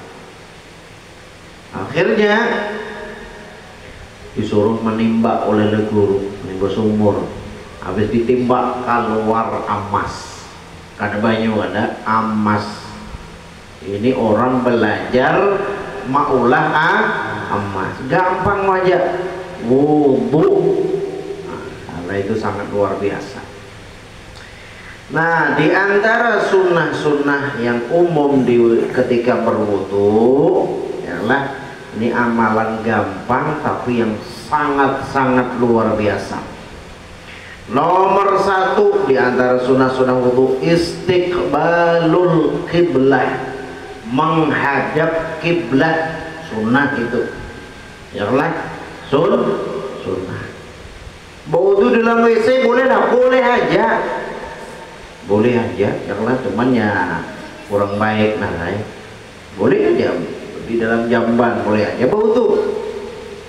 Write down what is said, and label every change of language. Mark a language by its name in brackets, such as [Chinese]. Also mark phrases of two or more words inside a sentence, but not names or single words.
[Indonesian] Akhirnya disuruh menimba oleh guru, menimba sumur. [Banjar] Habis ditimbak keluar emas, kada banyak ada emas. [Indonesian] Ini orang belajar maulah emas, gampang aja wudu. Nah, itu sangat luar biasa. Nah, di antara sunnah-sunnah yang umum ketika berwudu ialah ini amalan gampang tapi yang sangat-sangat luar biasa. Nomor 1 di antara sunnah-sunnah wudu, [Arabic] استقبال القبلة, [Indonesian] menghadap kiblat. Sunnah itu, ya Allah, sunnah. Wudu di dalam WC boleh tak? Boleh aja, ya Allah, cuman ya kurang baik nah, boleh aja di dalam jamban, boleh aja wudu.